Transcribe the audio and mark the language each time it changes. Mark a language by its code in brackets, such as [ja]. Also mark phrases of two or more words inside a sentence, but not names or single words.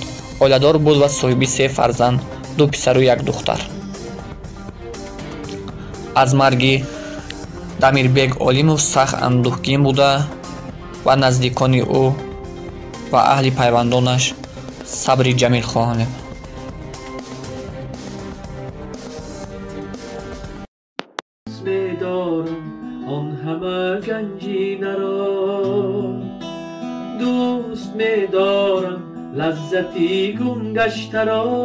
[tg] Оиладор буд ва соҳиби 3 фарзанд, 2 писару 1 духтар. аз марги Дамирбек Олимов сахт андӯҳгин буда ва наздикони ӯ ва аҳли пайвандонаш сабри ҷамил хоҳонем. [fa] آن همه گنجینه را دوست می‌دارم، لذتی گم گشته را